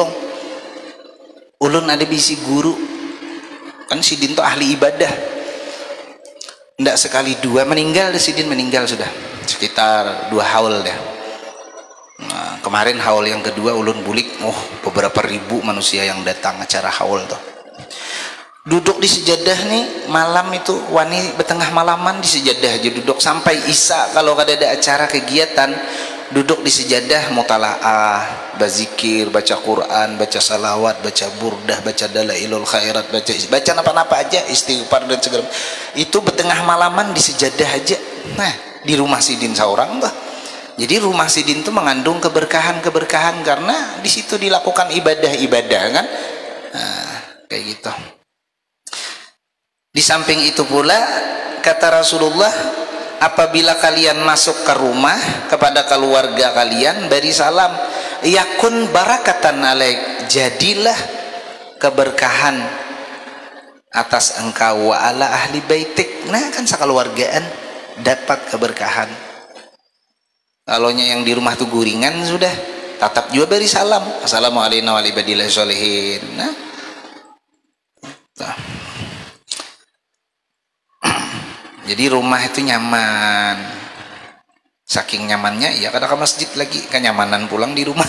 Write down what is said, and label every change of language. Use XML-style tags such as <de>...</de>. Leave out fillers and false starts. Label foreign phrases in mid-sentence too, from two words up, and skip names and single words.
<bjn>Ulun ada bisi guru kan, sidin tuh ahli ibadah, ndak sekali dua meninggal deh, sidin meninggal sudah sekitar 2 haul deh.</bjn> <id>Nah, kemarin haul yang kedua</id> <bjn>ulun bulik,</bjn> <id>beberapa ribu manusia yang datang acara haul tuh. duduk di sejadah nih malam itu,</id> <bjn>wani betengah malaman di sejadah aja duduk sampai isya.</bjn> <id>Kalau ada acara kegiatan duduk di sejadah mutalaah, berzikir, baca Quran, baca salawat, baca burdah, baca dalailul khairat, baca apa-apa aja, istighfar dan segala itu</id> <bjn>betengah malaman</bjn> <id>di sejadah aja. Nah di rumah sidin seorang tuh. Jadi rumah sidin itu mengandung keberkahan karena di situ dilakukan ibadah kan. Nah, kayak gitu. Di samping itu pula kata Rasulullah, apabila kalian masuk ke rumah kepada keluarga kalian beri salam,</id> <ar>يكن بركة عليك,</ar> <id>jadilah keberkahan atas engkau</id> <ar>وعلى أهل بيتك.</ar> <id>Nah kan sekeluargaan dapat keberkahan. Kalau yang di rumah tuh guringan sudah tetap juga beri salam,</id> <ar>السلام عليكم ورحمة الله وبركاته.</ar> <id>Nah, jadi rumah itu nyaman, saking nyamannya ya kadang ke masjid lagi kenyamanan pulang di rumah.</id>